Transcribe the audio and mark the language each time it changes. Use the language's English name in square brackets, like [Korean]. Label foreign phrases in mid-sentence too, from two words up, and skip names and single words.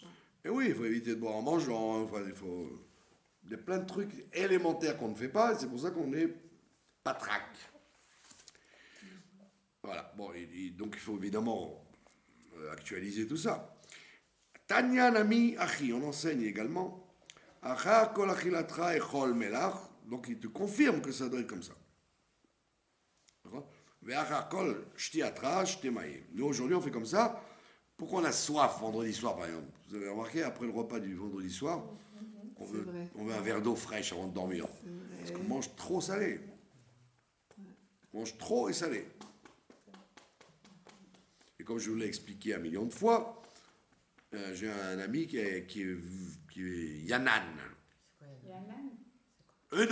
[French] Et oui, il faut éviter de boire en mangeant. Il y a plein de trucs élémentaires qu'on ne fait pas, et c'est pour ça qu'on est patraque. Voilà. Bon, donc il faut évidemment actualiser tout ça. [Aramaic] תניא נמי הכי, [French] on enseigne également. [Hebrew] אחר כל אכילתך אכול מלח. [French] Donc il te confirme que ça doit être comme ça. [Hebrew] ואחר כל שתייתך שתה מים. [French] Nous aujourd'hui on fait comme ça. Pourquoi on a soif vendredi soir par exemple? Vous avez remarqué, après le repas du vendredi soir, on veut un verre d'eau fraîche avant de dormir. Parce qu'on mange trop salé. On mange trop et salé. Et comme je vous l'ai expliqué 1 million de fois, j'ai un ami qui est Yanan, œnologue.